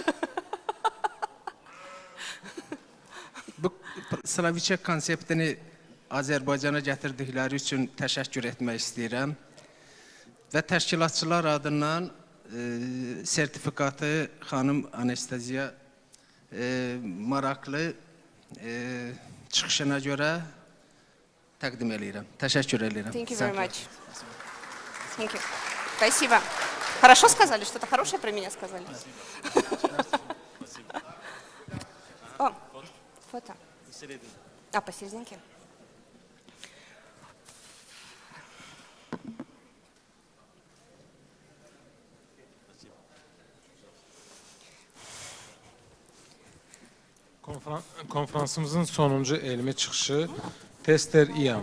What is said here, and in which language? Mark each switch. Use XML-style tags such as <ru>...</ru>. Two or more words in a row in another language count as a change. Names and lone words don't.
<az>bu Slavicek konseptini Azərbaycana gətirdikləri üçün təşəkkür etmək istəyirəm və təşkilatçılar adından sertifikatı xanım anesteziya maraqlı çıxışına görə təqdim edirəm. Təşəkkür edirəm.</az> <en>Thank you very much. Thank you.</en> <ru>Спасибо. Хорошо сказали? Что-то хорошее про меня сказали? О, фото. А, посерединке?</ru> <az>Konferansımızın sonuncu elmi çıxışı tester İAM.</az>